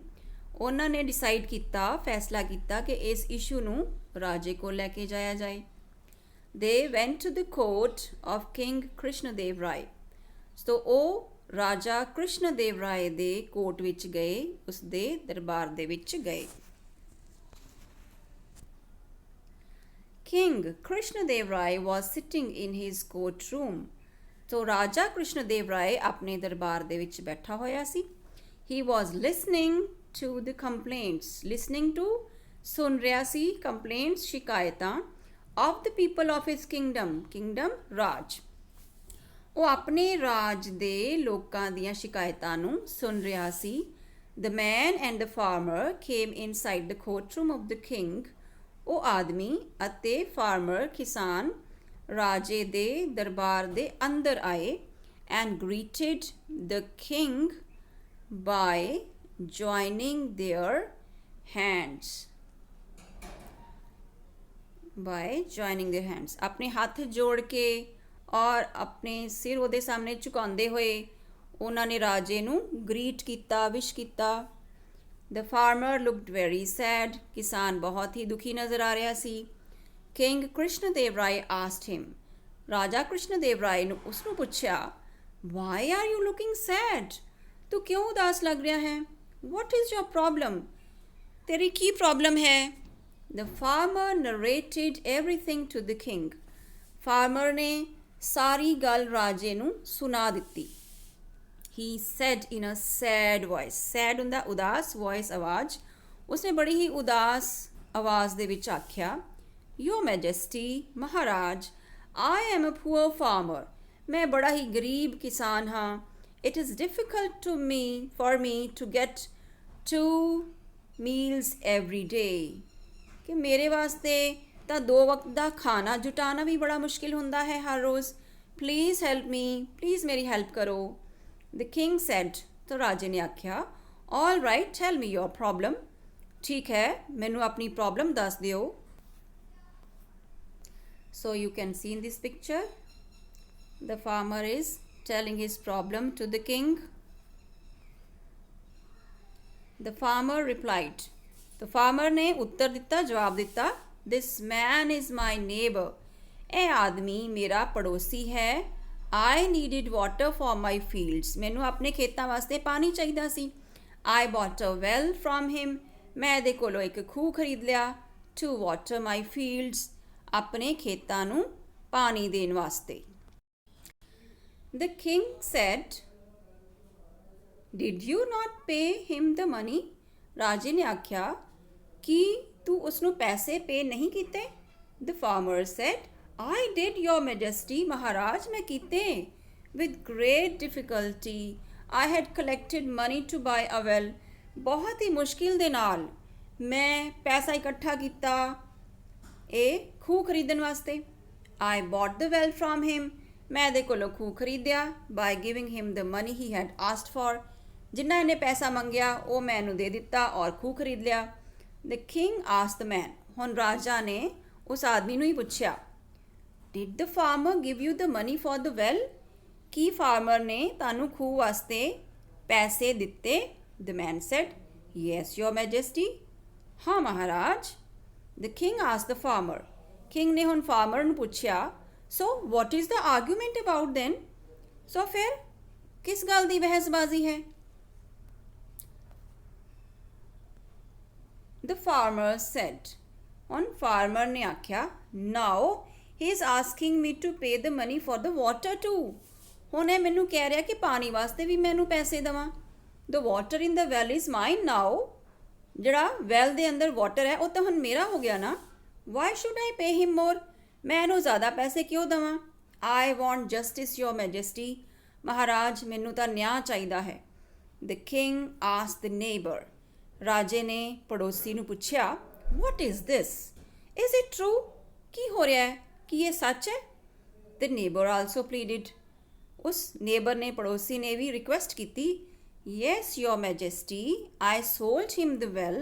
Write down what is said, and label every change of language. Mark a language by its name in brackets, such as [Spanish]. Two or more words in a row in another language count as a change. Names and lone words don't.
[Punjabi] ਉਹਨਾਂ ਨੇ ਡਿਸਾਈਡ ਕੀਤਾ, ਫੈਸਲਾ ਕੀਤਾ ਕਿ ਇਸ ਇਸ਼ੂ ਨੂੰ ਰਾਜੇ ਕੋਲ ਲੈ ਕੇ ਜਾਇਆ ਜਾਏ. [English] they went to the court of King Krishna Dev Rai. [Punjabi] ਸੋ ਉਹ ਰਾਜਾ ਕ੍ਰਿਸ਼ਨ ਦੇਵ ਰਾਏ ਦੇ ਕੋਰਟ ਵਿੱਚ ਗਏ, ਉਸ ਦੇ ਦਰਬਾਰ ਦੇ ਵਿੱਚ ਗਏ. [English] King Krishnadev Rai was sitting in his courtroom. [Punjabi] So ਰਾਜਾ ਕ੍ਰਿਸ਼ਨਦੇਵ ਰਾਏ ਆਪਣੇ ਦਰਬਾਰ ਦੇ ਵਿੱਚ ਬੈਠਾ ਹੋਇਆ ਸੀ. [English] He was listening to the complaints. Listening to [Punjabi] ਸੁਣ ਰਿਹਾ ਸੀ [English] complaints ਸ਼ਿਕਾਇਤਾਂ of the people of his kingdom. Kingdom ਰਾਜ. [Punjabi] ਉਹ ਆਪਣੇ ਰਾਜ ਦੇ ਲੋਕਾਂ ਦੀਆਂ ਸ਼ਿਕਾਇਤਾਂ ਨੂੰ ਸੁਣ ਰਿਹਾ ਸੀ. [English] The man and the farmer came inside the courtroom of the king. [Punjabi] ਉਹ ਆਦਮੀ ਅਤੇ ਫਾਰਮਰ ਕਿਸਾਨ ਰਾਜੇ ਦੇ ਦਰਬਾਰ ਦੇ ਅੰਦਰ ਆਏ [English] and greeted the king by joining their hands. [Punjabi] ਆਪਣੇ ਹੱਥ ਜੋੜ ਕੇ ਔਰ ਆਪਣੇ ਸਿਰ ਉਹਦੇ ਸਾਹਮਣੇ ਝੁਕਾਉਂਦੇ ਹੋਏ ਉਹਨਾਂ ਨੇ ਰਾਜੇ ਨੂੰ ਗ੍ਰੀਟ ਕੀਤਾ, ਵਿਸ਼ ਕੀਤਾ। [English] The farmer looked very sad. [Punjabi] ਕਿਸਾਨ ਬਹੁਤ ਹੀ ਦੁਖੀ ਨਜ਼ਰ ਆ ਰਿਹਾ ਸੀ। [English] King Krishnadev Rai asked him. [Punjabi] ਰਾਜਾ ਕ੍ਰਿਸ਼ਨਦੇਵ ਰਾਏ ਨੂੰ ਉਸਨੂੰ ਪੁੱਛਿਆ, [English] Why are you looking sad? [Punjabi] ਤੂੰ ਕਿਉਂ ਉਦਾਸ ਲੱਗ ਰਿਹਾ ਹੈ? [English] What is your problem? [Punjabi] ਤੇਰੀ ਕੀ ਪ੍ਰੋਬਲਮ ਹੈ? [English] The farmer narrated everything to the king. [Punjabi] Farmer ਨੇ ਸਾਰੀ ਗੱਲ ਰਾਜੇ ਨੂੰ ਸੁਣਾ ਦਿੱਤੀ। [English] He said in a sad voice. [Punjabi] Sad ਹੁੰਦਾ ਉਦਾਸ, voice ਆਵਾਜ਼। ਉਸਨੇ ਬੜੀ ਹੀ ਉਦਾਸ ਆਵਾਜ਼ ਦੇ ਵਿੱਚ ਆਖਿਆ, [English] Your Majesty, ਮਹਾਰਾਜ, I am a poor farmer. [Punjabi] ਮੈਂ ਬੜਾ ਹੀ ਗਰੀਬ ਕਿਸਾਨ ਹਾਂ। [English] It is difficult for me to get 2 meals every day. [Punjabi] ਕਿ ਮੇਰੇ ਵਾਸਤੇ ਤਾਂ 2 ਵਕਤ ਦਾ ਖਾਣਾ ਜੁਟਾਉਣਾ ਵੀ ਬੜਾ ਮੁਸ਼ਕਿਲ ਹੁੰਦਾ ਹੈ ਹਰ ਰੋਜ਼। [English] Please help me. Please [Punjabi] ਮੇਰੀ ਹੈਲਪ ਕਰੋ। [English] The king said. [Punjabi] ਤਾਂ ਰਾਜੇ ਨੇ ਆਖਿਆ, [English] All right, tell me your problem. [Punjabi] ਠੀਕ ਹੈ, ਮੈਨੂੰ ਆਪਣੀ ਪ੍ਰੋਬਲਮ ਦੱਸ ਦਿਓ। [English] So you can see in this picture, the farmer is telling his problem to the king. The farmer replied. The farmer [Punjabi] ਨੇ ਉੱਤਰ ਦਿੱਤਾ, ਜਵਾਬ ਦਿੱਤਾ, [English] This man is my neighbor. [Punjabi] ਇਹ ਆਦਮੀ ਮੇਰਾ ਪੜੋਸੀ ਹੈ। [English] I needed water for my fields. [Punjabi] ਮੈਨੂੰ ਆਪਣੇ ਖੇਤਾਂ ਵਾਸਤੇ ਪਾਣੀ ਚਾਹੀਦਾ ਸੀ। [English] I bought a well from him. [Punjabi] ਮੈਂ ਇਹਦੇ ਕੋਲੋਂ ਇੱਕ ਖੂਹ ਖਰੀਦ ਲਿਆ [English] to water my fields. [Punjabi] ਆਪਣੇ ਖੇਤਾਂ ਨੂੰ ਪਾਣੀ ਦੇਣ ਵਾਸਤੇ। [English] The king said, Did you not pay him the money? [Punjabi] ਰਾਜੇ ਨੇ ਆਖਿਆ, ਕੀ ਤੂੰ ਉਸਨੂੰ ਪੈਸੇ ਪੇ ਨਹੀਂ ਕੀਤੇ? [English] The farmer said, I did, your majesty. [Punjabi] ਮਹਾਰਾਜ, ਮੈਂ ਕੀਤੇ। [English] With great difficulty, I had collected money to buy a well. [Punjabi] ਬਹੁਤ ਹੀ ਮੁਸ਼ਕਿਲ ਦੇ ਨਾਲ ਮੈਂ ਪੈਸਾ ਇਕੱਠਾ ਕੀਤਾ ਇਹ ਖੂਹ ਖਰੀਦਣ ਵਾਸਤੇ। [English] I bought the well from him. [Punjabi] ਮੈਂ ਇਹਦੇ ਕੋਲੋਂ ਖੂਹ ਖਰੀਦਿਆ [English] by giving him the money he had asked for. [Punjabi] ਜਿੰਨਾ ਇਹਨੇ ਪੈਸਾ ਮੰਗਿਆ ਉਹ ਮੈਂ ਇਹਨੂੰ ਦੇ ਦਿੱਤਾ ਔਰ ਖੂਹ ਖਰੀਦ ਲਿਆ। [English] The king asked the man. [Punjabi] ਹੁਣ ਰਾਜਾ ਨੇ ਉਸ ਆਦਮੀ ਨੂੰ ਹੀ ਪੁੱਛਿਆ, [English] Did the farmer give you the money for the well? [Punjabi] ਕੀ ਫਾਰਮਰ ਨੇ ਤੁਹਾਨੂੰ ਖੂਹ ਵਾਸਤੇ ਪੈਸੇ ਦਿੱਤੇ? [English] The man said, Yes, your majesty. [Punjabi] ਹਾਂ ਮਹਾਰਾਜ। [English] The king asked the farmer. [Punjabi] King ਨੇ ਹੁਣ ਫਾਰਮਰ ਨੂੰ ਪੁੱਛਿਆ, [English] So what is the argument about then? [Punjabi] So ਫਿਰ ਕਿਸ ਗੱਲ ਦੀ ਬਹਿਸਬਾਜ਼ੀ ਹੈ? [English] The farmer said. [Punjabi] ਹੁਣ ਫਾਰਮਰ ਨੇ ਆਖਿਆ, [English] Now he is asking me to pay the money for the water too. [Punjabi] ਹੁਣ ਇਹ ਮੈਨੂੰ ਕਹਿ ਰਿਹਾ ਕਿ ਪਾਣੀ ਵਾਸਤੇ ਵੀ ਮੈਨੂੰ ਪੈਸੇ ਦੇਵਾਂ। [English] The water in the well is mine now. [Punjabi] ਜਿਹੜਾ ਵੈਲ ਦੇ ਅੰਦਰ ਵਾਟਰ ਹੈ ਉਹ ਤਾਂ ਹੁਣ ਮੇਰਾ ਹੋ ਗਿਆ ਨਾ। [English] Why should I pay him more? [Punjabi] ਮੈਂ ਇਹਨੂੰ ਜ਼ਿਆਦਾ ਪੈਸੇ ਕਿਉਂ ਦੇਵਾਂ? [English] I want justice, your majesty. [Punjabi] ਮਹਾਰਾਜ, ਮੈਨੂੰ ਤਾਂ ਨਿਆਂ ਚਾਹੀਦਾ ਹੈ। [English] The king asked the neighbor. [Punjabi] ਰਾਜੇ ਨੇ ਪੜੋਸੀ ਨੂੰ ਪੁੱਛਿਆ, [English] What is this? Is it true? [Punjabi] ਕੀ ਹੋ ਰਿਹਾ ਹੈ? ਕੀ ਇਹ ਸੱਚ ਹੈ? [English] The neighbor also pleaded. [Punjabi] ਉਸ ਨੇਬਰ ਨੇ, ਪੜੋਸੀ ਨੇ ਵੀ ਰਿਕੁਐਸਟ ਕੀਤੀ, [English] Yes, your majesty, I sold him the well.